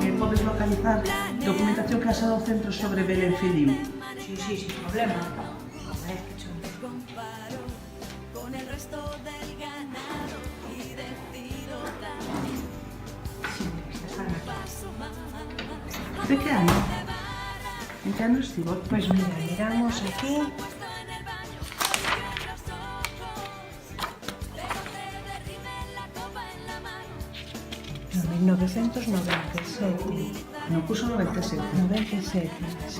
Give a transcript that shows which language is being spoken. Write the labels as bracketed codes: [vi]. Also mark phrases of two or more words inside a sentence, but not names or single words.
[gl] Podes localizar documentación que has dado ao centro sobre Belén Feliu. [es] Sí, sin problema. Comparo con el resto del ganado y decido dar un paso más. [gl] De que ano? En que ano estivo? [es] Pues mira, miramos aquí. En 1997. [gl] No curso 97. 97, sí.